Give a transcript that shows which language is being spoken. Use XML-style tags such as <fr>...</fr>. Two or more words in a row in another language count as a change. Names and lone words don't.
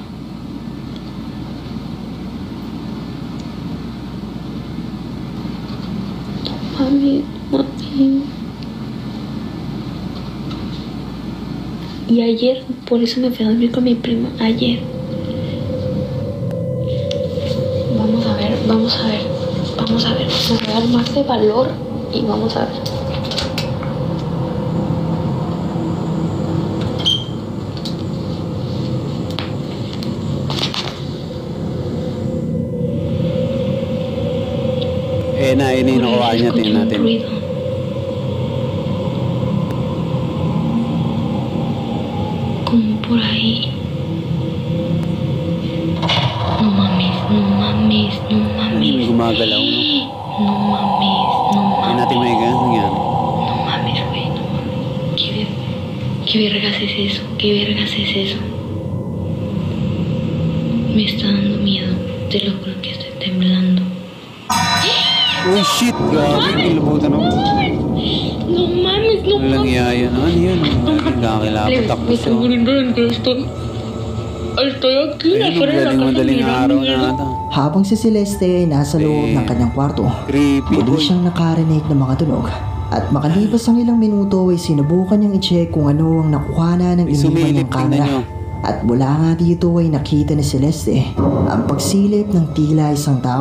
<es>No mames, mami. Y ayer, por eso me fui a dormir con mi prima. Ayer. Vamos a ver, vamos a ver. Vamos a ver. Me voy a dar más de valor y vamos a ver.</es> <tl>Ayun na yung nakuha niya.</tl> <es>Escuché</es> <tl>Tingnan</tl> <es>un</es> <tl>natin.</tl> <es>ruido. Como por ahí. No mames, no mames, no</es> <tl>Ano yung</tl> <es>mames.</es> <tl>gumagalaw, no?</tl> <es>No mames, no</es> <tl>Ayun natin</tl> <es>mames.</es> <tl>may ganun yan.</tl> <es>No mames, güey, no mames. ¿Qué vergas es eso? ¿Qué vergas es eso? Me está dando miedo. Te lo juro que estoy temblando.</es> <en>Oh shit!</en> <tl>Grabe, kilabutan ako.</tl> <es>No mames, no</es> <tl>Ano lang</tl> <es>mames.</es> <tl>yaya? Ano yun? Kakilapot ako</tl> <es>Me</es> <tl>siya.</tl> <es>estoy muriendo de que estoy aquí</es> <tl>Ayun,</tl> <es>afuera de la casa</es> <tl>madaling araw na</tl> <es>mirando.</es> <tl>ata. Habang si Celeste ay nasa loob ng kanyang kwarto,</tl> <en>Creepy,</en> <tl>muli</tl> <en>boy.</en> <tl>siyang nakarinig ng mga tunog. At makalipas ang ilang minuto ay sinubukan niyang i-check kung ano ang nakuhanan ng May iniwan sumilip, niyang tingnan camera. niyo. At mula nga dito ay nakita ni Celeste ang pagsilip ng tila isang tao.</tl>